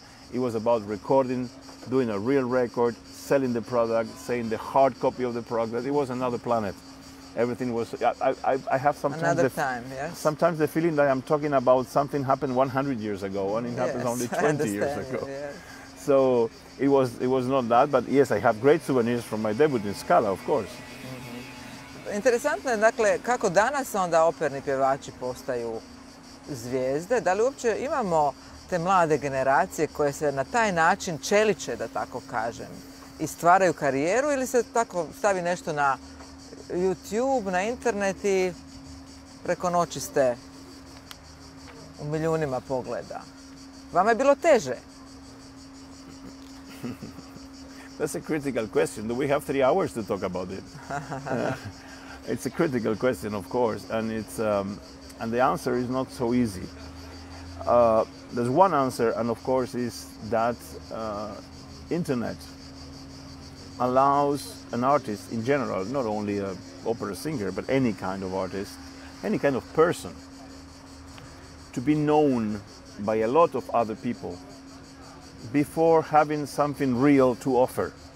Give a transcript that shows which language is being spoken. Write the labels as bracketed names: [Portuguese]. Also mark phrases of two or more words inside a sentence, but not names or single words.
[English] It was about recording, doing a real record, selling the product, saying the hard copy of the product. It was another planet. Everything was, I have sometimes another time, yes. Sometimes the feeling that I'm talking about something happened 100 years ago and it happens only 20 years ago. Yes. So it was not that, but yes, I have great souvenirs from my debut in Scala, of course. [Croatian] Interesantno je, dakle, kako danas onda operni pjevači postaju zvijezde. Da li uopće imamo te mlade generacije koje se na taj način čeliče, da tako kažem, i stvaraju karijeru, ili se tako stavi nešto na YouTube, na internet i preko noći ste u milijunima pogleda? Vama je bilo teže? [English] That's a critical question. Do we have 3 hours to talk about it? It's a critical question, of course, and it's and the answer is not so easy. There's one answer, and of course, is that internet allows an artist in general, not only an opera singer, but any kind of artist, any kind of person, to be known by a lot of other people before having something real to offer,